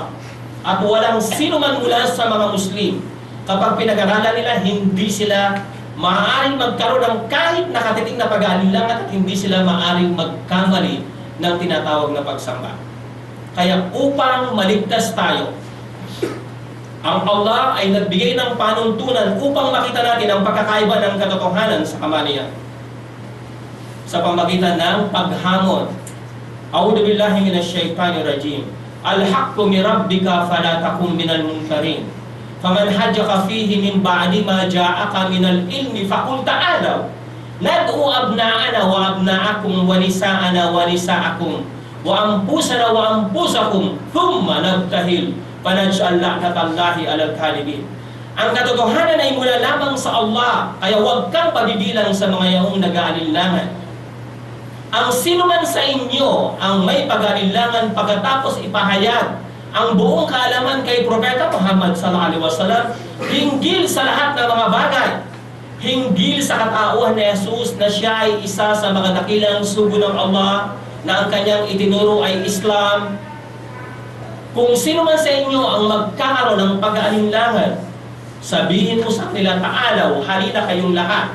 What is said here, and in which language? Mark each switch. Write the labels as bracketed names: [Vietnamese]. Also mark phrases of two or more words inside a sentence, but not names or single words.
[Filipino] At walang sino man mula sa mga Muslim, kapag pinag-aralan nila, hindi sila maaaring magkaroon ng kahit nakatiting na pag-aalinlangan at hindi sila maaaring magkamali ng tinatawag na pagsamba. Kaya upang maligtas tayo, ang Allah ay nagbigay ng panuntunan upang makita natin ang pagkakaiba ng katotohanan sa kamalian sa pamagitan ng paghamon. [Arabic] أعوذ بالله من الشيطان الرجيم. الحق من ربك فلا تكن من المنكرين. فمن حاجك فيه من بعد ما جاءك من العلم فقل تعالوا ندع أبناءنا وأبناءكم ونساءنا ونساءكم وأنفسنا وأنفسكم ثم نبتهل فنجعل لعنة الله على الكاذبين. [Filipino] Ang katotohanan ay mula lamang sa Allah, kaya huwag kang pabibilang sa mga yaong nag-aalinlangan. Ang sino man sa inyo ang may pag-aalinlangan pagkatapos ipahayag ang buong kaalaman kay Propeta Muhammad [Arabic] صلى الله عليه وسلم [Filipino] hinggil sa lahat ng mga bagay, hinggil sa katauhan ni Jesus na siya ay isa sa mga dakilang sugo ng Allah, na ang kanyang itinuro ay Islam. Kung sino man sa inyo ang magkakaroon ng pag-aalinlangan, sabihin mo sa kanila, ta'alaw, halina kayong lahat.